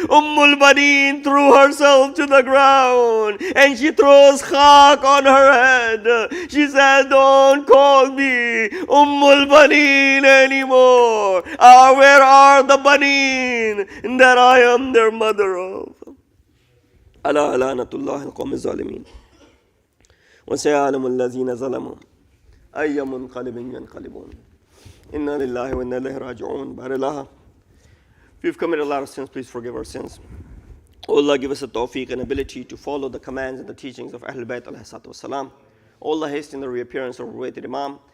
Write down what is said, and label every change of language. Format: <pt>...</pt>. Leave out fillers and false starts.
<en>Ummul Baneen threw herself to the ground and she throws khak on her head. She said, "Don't call me Ummul Baneen anymore. Where are the Baneen that I am their mother of?"</en> <ar>ألا لعنة الله القوم الظالمين وسيعلم الذين ظلموا أي منقلب ينقلبون إنا لله وإنا إليه راجعون.</ar> <en>By Allah, if we've committed a lot of sins, please forgive our sins. Oh Allah, give us a tawfiq and ability to follow the commands and the teachings of Ahlul Bayt alayhi salatu wasalam. Oh Allah, hasten the reappearance of our awaited Imam.</en>